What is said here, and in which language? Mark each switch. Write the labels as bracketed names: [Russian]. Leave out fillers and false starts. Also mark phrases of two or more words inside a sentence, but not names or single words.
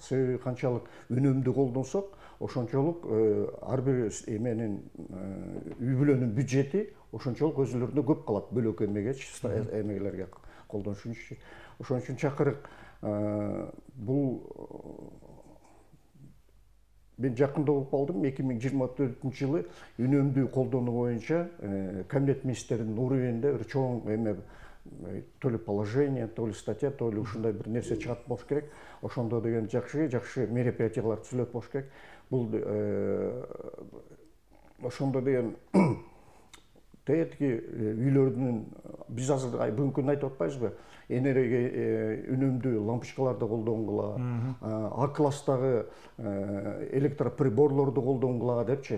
[Kyrgyz] Себеби канчалык үнөмдүү колдонсок, ошончолук ар бир эменин үй бүлөнүн бюджети ошончолук өзүлөрүнө көп калат, бөлөк эмелерге колдонуш үчүн. Ошон үчүн чакырык бул мен жакында болуп калдым, 2024 жылы үнөмдүү колдонуу боюнча Кабинет министринин уровенинде бир чоң эме [Russian] то ли положение, то ли статья, то ли [Kyrgyz] ушундай бир нерсе чыгат болуш керек. Ошондо деген жакшы мероприятиялар түзүлөт болуш керек. Бул ошондо деген тетиги үйлөрдүн биз азыр бүгүнкү күндө айтып атпайбызбы? Энергия үнөмдүү лампочкаларды колдонгула, А класстагы электроприборлорду колдонгула депчи.